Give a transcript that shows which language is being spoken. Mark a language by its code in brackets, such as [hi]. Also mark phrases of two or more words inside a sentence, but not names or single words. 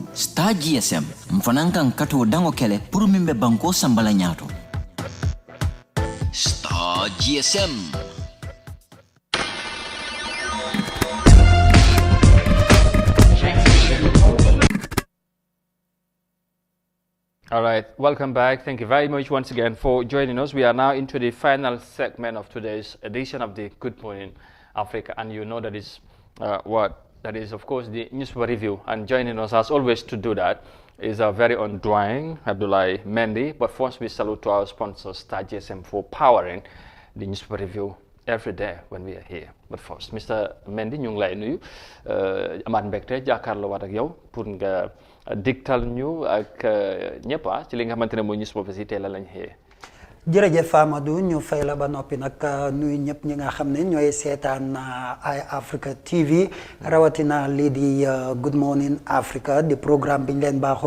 [man] Star GSM mfanankan kato dango kele puru mimbe banko sambala nyato. Star GSM. [en] All right, welcome back. Thank you very much once again for joining us. We are now into the final segment of today's edition of the Good Morning Africa, and you know that is that is, of course, the newspaper review. And joining us, as always, to do that is our very own Dwayne Abdullah Mendy. But first, we salute to our sponsor, Star GSM, for powering the newspaper review every day when we are here. But first, Mr. [wo] Mendy, ñu ngi lay nuyu amaat mbégte jàkkaarloo waat ak yow pour nga diktal ñu ak ñëpp ci li nga xamante ne mooy newspaper si tey la lañ xëyee. jërëjëf Amadou ñu fay la ba noppi nag nuyu ñëpp ñi nga xam ne ñooy seetaan Eye Africa TV rawatina lii di Good Morning Africa di programme bi ñu leen baaxoo